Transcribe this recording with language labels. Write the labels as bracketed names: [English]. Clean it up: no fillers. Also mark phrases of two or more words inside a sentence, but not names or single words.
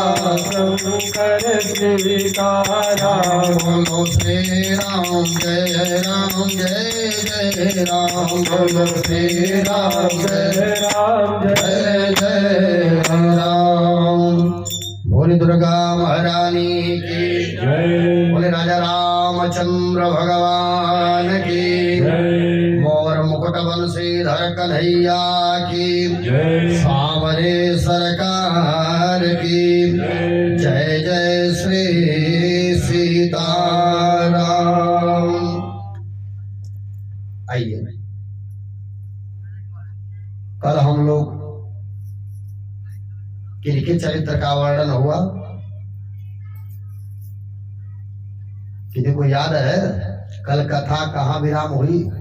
[Hindi] शंकर सीताराम। बोलो श्री राम जय जय राम बोलो श्री राम जय राम जय जय राम। बोले दुर्गा महारानी की जय बोले राजा रामचंद्र भगवान की जय मोर मुकुट बंशीधर कन्हैया की जय सावरे सरकार की जय जय श्री सीताराम। आइए कल हम लोग किनके चरित्र का वर्णन हुआ, किसी को याद है कल कथा कहाँ विराम हुई?